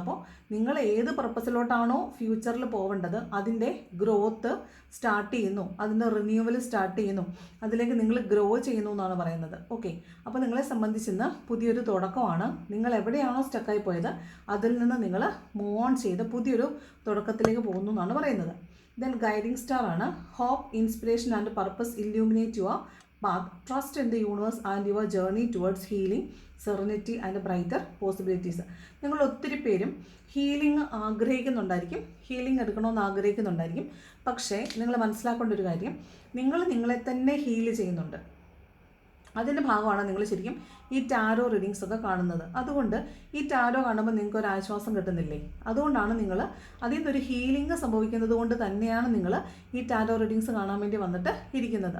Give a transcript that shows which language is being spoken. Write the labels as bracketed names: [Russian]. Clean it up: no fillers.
[Malayalam] അപ്പോൾ നിങ്ങൾ ഏത് പർപ്പസിലോട്ടാണോ ഫ്യൂച്ചറിൽ പോവേണ്ടത് അതിൻ്റെ ഗ്രോത്ത് സ്റ്റാർട്ട് ചെയ്യുന്നു, അതിൻ്റെ റിന്യൂവൽ സ്റ്റാർട്ട് ചെയ്യുന്നു, അതിലേക്ക് നിങ്ങൾ ഗ്രോ ചെയ്യുന്നു എന്നാണ് പറയുന്നത്. ഓക്കെ, അപ്പോൾ നിങ്ങളെ സംബന്ധിച്ചിന്ന് പുതിയൊരു തുടക്കമാണ്. നിങ്ങൾ എവിടെയാണോ സ്റ്റക്കായി പോയത് അതിൽ നിന്ന് നിങ്ങൾ മൂവ് ഓൺ ചെയ്ത് പുതിയൊരു തുടക്കത്തിലേക്ക് പോകുന്നു എന്നാണ് പറയുന്നത്. ദെൻ ഗൈഡിങ് സ്റ്റാർ ആണ്. [English] Hope, inspiration and purpose illuminate your path, trust in the universe and your journey towards healing, serenity and brighter possibilities. [Malayalam] നിങ്ങൾ ഒത്തിരി പേരും ഹീലിംഗ് ആഗ്രഹിക്കുന്നുണ്ടായിരിക്കും, ഹീലിംഗ് എടുക്കണമെന്ന് ആഗ്രഹിക്കുന്നുണ്ടായിരിക്കും. പക്ഷേ നിങ്ങൾ മനസ്സിലാക്കേണ്ട ഒരു കാര്യം, നിങ്ങൾ നിങ്ങളെ തന്നെ ഹീൽ ചെയ്യുന്നുണ്ട്. അതിൻ്റെ ഭാഗമാണ് നിങ്ങൾ ശരിക്കും ഈ ടാരോ റീഡിങ്സ് ഒക്കെ കാണുന്നത്. അതുകൊണ്ട് ഈ ടാരോ കാണുമ്പോൾ നിങ്ങൾക്ക് ഒരു ആശ്വാസം കിട്ടുന്നില്ലേ? അതുകൊണ്ടാണ് നിങ്ങൾ അതിൽ നിന്നൊരു ഹീലിംഗ് സംഭവിക്കുന്നത് കൊണ്ട് തന്നെയാണ് നിങ്ങൾ ഈ ടാരോ റീഡിങ്സ് കാണാൻ വേണ്ടി വന്നിട്ട് ഇരിക്കുന്നത്.